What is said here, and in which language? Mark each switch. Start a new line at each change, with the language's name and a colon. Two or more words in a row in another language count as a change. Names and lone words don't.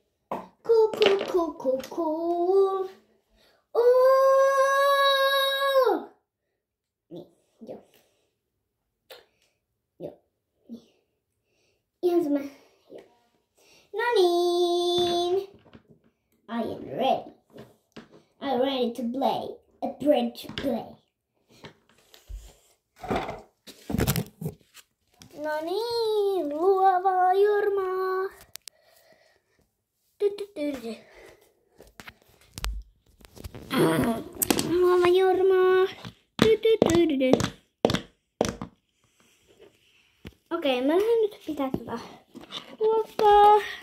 Finnish: Cool. Niin, joo. Niin. Ihan sama. Joo. No niin.
English: I am ready. I'm ready to play. A bridge play.
Finnish: No niin, luovaa Jormaa. Luova Jormaa. Okei, mä lähden nyt pitää tätä luokkaa.